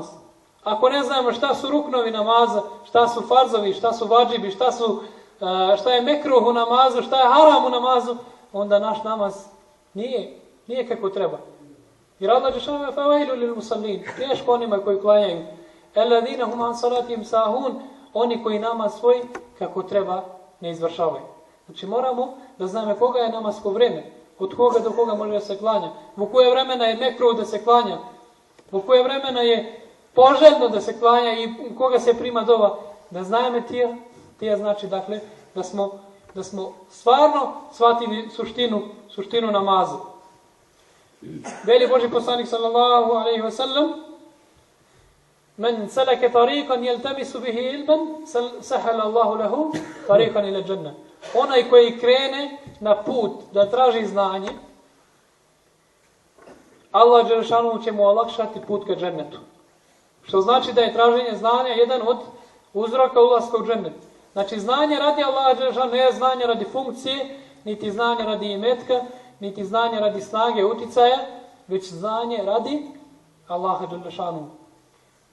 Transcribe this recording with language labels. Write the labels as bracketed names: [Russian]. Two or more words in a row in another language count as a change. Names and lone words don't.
[Bosnian] Ako ne znamo šta su ruknovi namaza, šta su farzovi, šta su vadžibi, šta je mekruh u namazu, šta je haram u namazu, onda naš namaz nije kako treba. Jer Allah dželešanuhu [Arabic] فويل للمصلين, [Bosnian] teško onima koji klanjaju. [Arabic] الذين هم عن صلاتهم ساهون, [Bosnian] oni koji namaz svoj kako treba ne izvršavaju. Znači moramo da znamo koga je namasko vrijeme, od koga do koga može da se klanja, u koje vremena je mekruh da se klanja, u koje vremena je poželjno da se klanja i u koga se prima dova. Da znamo tija znači dakle da smo stvarno shvatili suštinu namaza. Veli Božji poslanik [Arabic] صلى الله عليه وسلم من سلك طريقا يلتمس به علما سهل الله له طريقا إلى الجنة. [Bosnian] Onaj koji krene na put da traži znanje, Allah dželešanuhu će mu olakšati put ka džennetu. Što znači da je traženje znanja jedan od uzroka ulaska u džennet. Znači znanje radi Allaha dželešanuhu, ne znanje radi funkcije, niti znanje radi imetka, niti znanje radi snage uticaja, već znanje radi Allaha dželešanuhu.